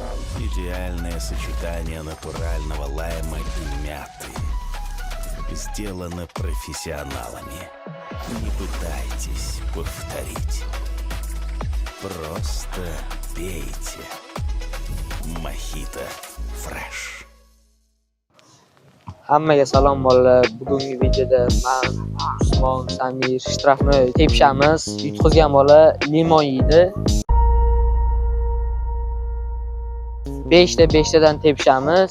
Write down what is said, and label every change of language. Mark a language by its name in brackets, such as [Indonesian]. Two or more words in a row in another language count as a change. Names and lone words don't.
[Russian] Идеальное сочетание натурального лайма и мяты. Сделано профессионалами. Не пытайтесь повторить. Просто пейте. Mojito Fresh. [Uzbek] Hammaga salom bolalar. Bugungi videoda men Usmon, Samir shtrafni tepishamiz. Yutqizgan bola limon yeydi. 5 tadan tepishamiz.